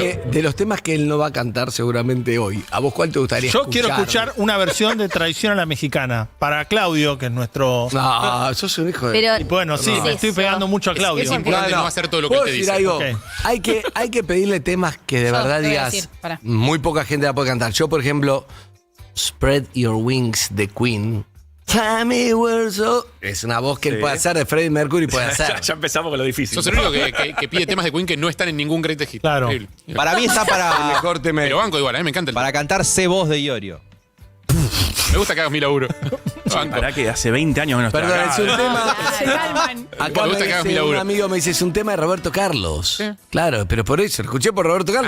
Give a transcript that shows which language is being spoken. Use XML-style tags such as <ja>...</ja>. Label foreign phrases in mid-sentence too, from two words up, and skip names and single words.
<es>de los temas que él no va a cantar seguramente hoy, ¿a vos cuál te gustaría Yo escuchar? quiero escuchar una versión de Traición a la Mexicana. Para Claudio, que es nuestro. No, sos un hijo de... Pero Y bueno, sí, me estoy pegando mucho a Claudio. Es importante no hacer todo lo que él ¿Puedo te decir dice. algo? Ok. Hay que pedirle temas que de Yo verdad te voy a digas, decir, pará. muy poca gente la puede cantar. Yo, por ejemplo, Spread Your Wings de Queen.</es> <en>Tell me where so-</en> <es>Es una voz que él Sí. puede hacer, de Freddie Mercury puede hacer. Ya empezamos con lo difícil. Sos el único que pide temas de Queen que no están en ningún</es> <en>greatest hit.</en> <es>Claro. Increíble. Para mí está para, Mejor te me... Pero banco igual, a mí me encanta. para cantar Sé Voz de Iorio. Me gusta que hagas mi laburo. Banco. Pará que hace 20 años que no estoy Perdón, acá. es un tema... Se calman. Acá Me gusta me que hagas mi dice un laburo. amigo, me dice, es un tema de Roberto Carlos. Claro, pero por eso, lo escuché por Roberto Carlos,</es>